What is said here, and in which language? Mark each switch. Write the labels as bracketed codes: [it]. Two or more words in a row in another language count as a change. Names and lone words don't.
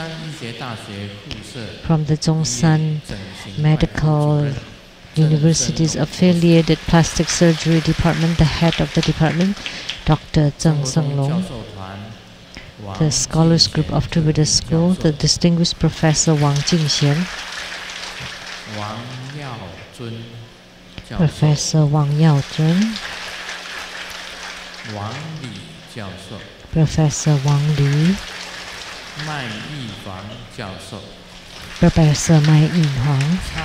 [en] From the Zhongshan Medical University's affiliated Plastic Surgery Department, the head of the department, Dr. Zheng Senglong. The Scholars Group of Tribhuda School, the distinguished Professor Wang Jingxian. Professor Wang Yaozhen. Professor Wang Li. Professor Mai Yinhuang.